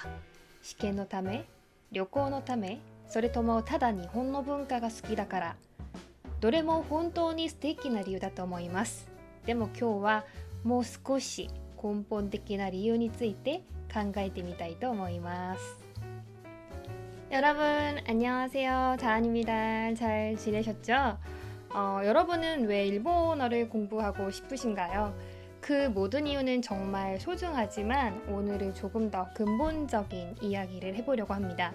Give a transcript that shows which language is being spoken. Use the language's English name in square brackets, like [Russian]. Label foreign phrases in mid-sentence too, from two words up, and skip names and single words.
[Japanese] 試験のため、旅行のため、それともただ日本の文化が好きだから、どれも本当に素敵な理由だと思います。でも今日はもう少し根本的な理由について考えてみたいと思います。 [Korean] 여러분, 안녕하세요. 다한입니다. 잘 지내셨죠? 여러분은 왜 일본어를 공부하고 싶으신가요? 그 모든 이유는 정말 소중하지만 오늘은 조금 더 근본적인 이야기를 해보려고 합니다.